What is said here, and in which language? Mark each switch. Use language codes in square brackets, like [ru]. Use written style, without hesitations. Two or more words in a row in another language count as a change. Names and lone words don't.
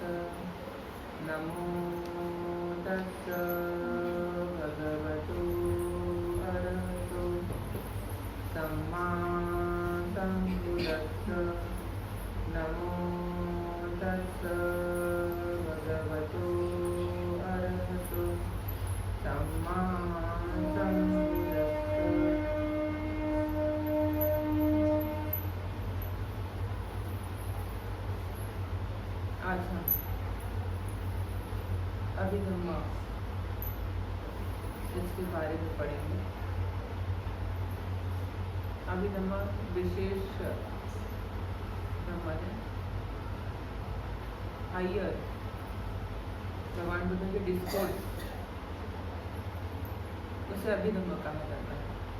[pi] नमो तस्स भगवतो अरहतो सम्मा सम्बुद्दस्स। नमो तस्स भगवतो अरहतो सम्मा सम्बुद्दस्स। [hi] आज हम अभिधम्म इसके बारे में पढ़ेंगे। अभिधम्म विशेष ब्रह्म है, हायर भगवान बुद्ध के डिस्कोर्स, उसे अभिधम्म कहा जाता है।